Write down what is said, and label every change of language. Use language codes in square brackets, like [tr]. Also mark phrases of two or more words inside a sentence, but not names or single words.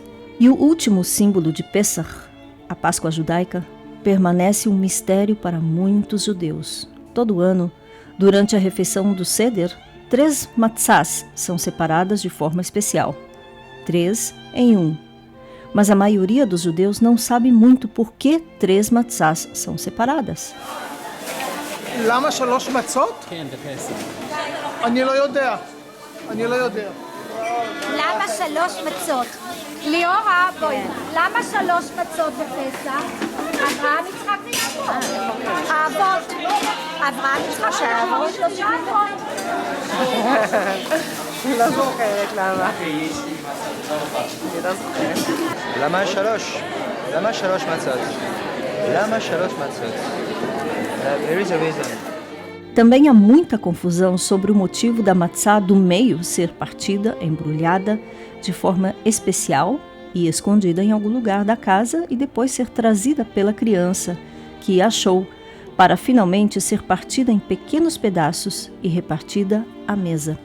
[pt] E o último símbolo de Pesach, a Páscoa Judaica, permanece um mistério para muitos judeus. Todo ano, durante a refeição do Seder, 3 matzás são separadas de forma especial. 3 em 1. Mas a maioria dos judeus não sabe muito por que 3 matzás são separadas. [he] למה 3 מצות? כן, בפסח. אני לא יודע. למה 3 3 מצות? ליאורה, בואי, למה 3 מצות בפסח? אברהם, יצחק ויעקב. האבות. אברהם, יצחק, שהאבות 3 אבות. לא זוכרת למה. אני לא זוכרת. למה 3? למה 3 מצות? למה 3 מצות? [en] There is a reason. [pt] Também há muita confusão sobre o motivo da matzá do meio ser partida, embrulhada, de forma especial e escondida em algum lugar da casa e depois ser trazida pela criança, que achou, para finalmente ser partida em pequenos pedaços e repartida à mesa.